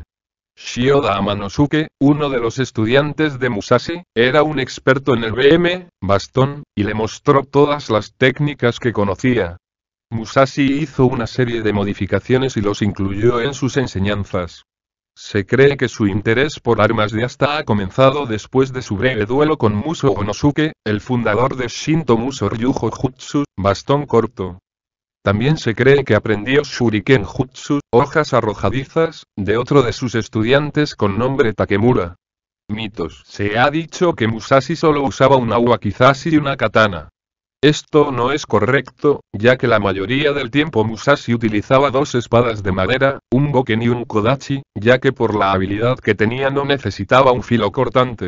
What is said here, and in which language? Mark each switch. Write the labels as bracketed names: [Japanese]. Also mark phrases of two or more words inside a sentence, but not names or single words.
[Spanish] Shioda Amanosuke, uno de los estudiantes de Musashi, era un experto en el BM, bastón, y le mostró todas las técnicas que conocía. Musashi hizo una serie de modificaciones y los incluyó en sus enseñanzas. Se cree que su interés por armas de asta ha comenzado después de su breve duelo con Muso Onosuke, el fundador de Shinto Muso Ryujo Jutsu, bastón corto. También se cree que aprendió Shuriken Jutsu, hojas arrojadizas, de otro de sus estudiantes con nombre Takemura. Mitos. Se ha dicho que Musashi solo usaba una wakizashi y una katana. Esto no es correcto, ya que la mayoría del tiempo Musashi utilizaba dos espadas de madera, un boken y un kodachi, ya que por la habilidad que tenía no necesitaba un filo cortante.